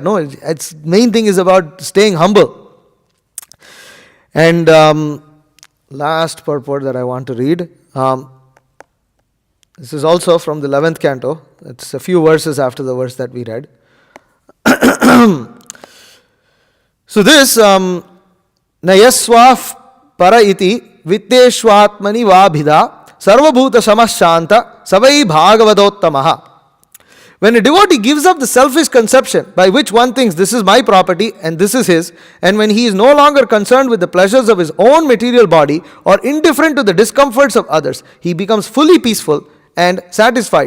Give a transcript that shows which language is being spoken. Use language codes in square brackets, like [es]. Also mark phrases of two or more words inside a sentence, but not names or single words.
[en] No, its main thing is about staying humble. And last purport that I want to read, this is also from the 11th canto. It's a few verses after the verse that we read. So this, [sa] नयस्वः पर इति वित्तेष्वात्मनि वा भिदा सर्वभूत समः शान्तः स वै भागवतोत्तमः. [en] When a devotee gives up the selfish conception by which one thinks this is my property and this is his, and when he is no longer concerned with the pleasures of his own material body or indifferent to the discomforts of others, he becomes fully peaceful and satisfied.